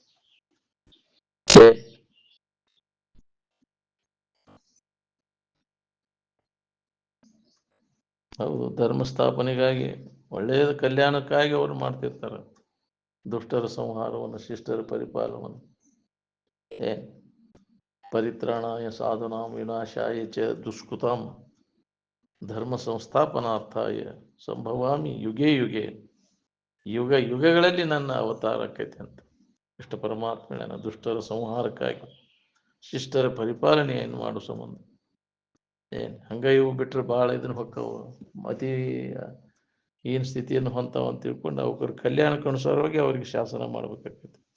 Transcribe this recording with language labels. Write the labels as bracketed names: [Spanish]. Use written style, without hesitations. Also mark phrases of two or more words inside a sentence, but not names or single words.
[Kannada] ಹೌದು, ಧರ್ಮ ಸ್ಥಾಪನೆಗಾಗಿ, ಒಳ್ಳೆಯದ ಕಲ್ಯಾಣಕ್ಕಾಗಿ ಅವರು ಮಾಡ್ತಿರ್ತಾರೆ. ದುಷ್ಟರ ಸಂಹಾರವನ್ನು, ಶಿಷ್ಟರ ಪರಿಪಾಲನವನ್ನು. [Sanskrit] ಪರಿತ್ರಾಣಾಯ ಸಾಧುನಾಂ ವಿನಾಶಾಯ ಚ ದುಷ್ಕೃತಾಂ ಧರ್ಮ ಸಂಸ್ಥಾಪನಾರ್ಥಾಯ ಸಂಭವಾಮಿ ಯುಗೇ ಯುಗೇ. [Kannada] ಯುಗ ಯುಗಗಳಲ್ಲಿ ನನ್ನ ಅವತಾರ ಆಕೈತೆ ಅಂತ ಇಷ್ಟ ಪರಮಾತ್ಮನ ದುಷ್ಟರ ಸಂಹಾರಕ್ಕಾಗಿ, ಶಿಷ್ಟರ ಪರಿಪಾಲನೆಯನ್ನು ಮಾಡೋ ಸಂಬಂಧ. ಹಂಗ ಇವು ಬಿಟ್ರೆ ಭಾಳ ಇದನ್ನ ಹೊಕ್ಕವು, ಅತಿ ಏನು ಸ್ಥಿತಿಯನ್ನು ಹೊಂತಾವ ಅಂತ ತಿಳ್ಕೊಂಡು ಅವ್ರ ಕಲ್ಯಾಣಕ್ಕೆ ಅನುಸಾರವಾಗಿ ಅವ್ರಿಗೆ ಶಾಸನ ಮಾಡ್ಬೇಕಾಗ್ತೈತಿ.